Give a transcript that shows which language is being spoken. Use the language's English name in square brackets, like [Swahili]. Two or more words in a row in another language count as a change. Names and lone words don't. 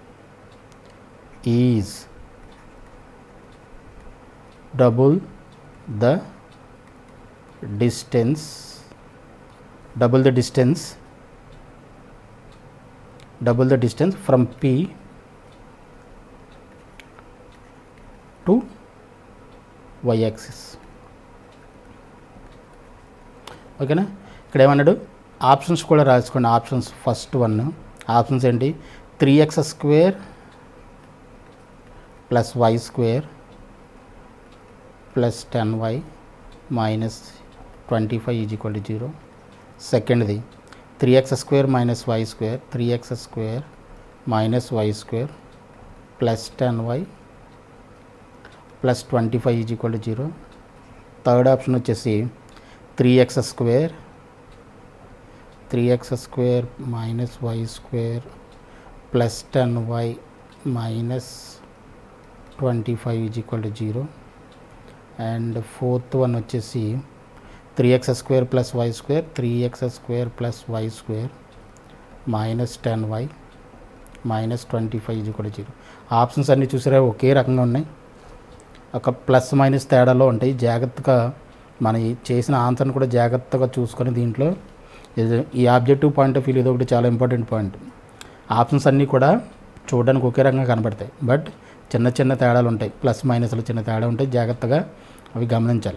[English] is double the distance from P to y axis. [Telugu] ఓకేనా. ఇక్కడ ఏమన్నాడు, ఆప్షన్స్ కూడా రాసుకోండి. [English] options first one options ఏంటి, 3x² + y² + 10y - 25 = 0. [Telugu] సెకండ్ది 3x² - y², 3x² - y² + 10y + 25 = 0. [English] third option [Telugu] వచ్చేసి 3x² - y² + 10y - 25 = 0. [English] and fourth one [Telugu] వచ్చేసి 3x² + y², 3x² + y² - 10y - 25 = 0. ఆప్షన్స్ అన్నీ చూసారా ఒకే రకంగా ఉన్నాయి, ఒక [English] plus minus [Telugu] తేడాలో ఉంటాయి. జాగ్రత్తగా మన చేసిన ఆన్సర్ని కూడా జాగ్రత్తగా చూసుకొని దీంట్లో ఈ [English] objective point of view [Telugu] ఇది ఒకటి చాలా [English] important point. [Telugu] ఆప్షన్స్ అన్నీ కూడా చూడడానికి ఒకే రకంగా కనబడతాయి, బట్ చిన్న చిన్న తేడాలు ఉంటాయి, [English] plus minusలో [Telugu] చిన్న తేడా ఉంటాయి, జాగ్రత్తగా అవి గమనించాలి.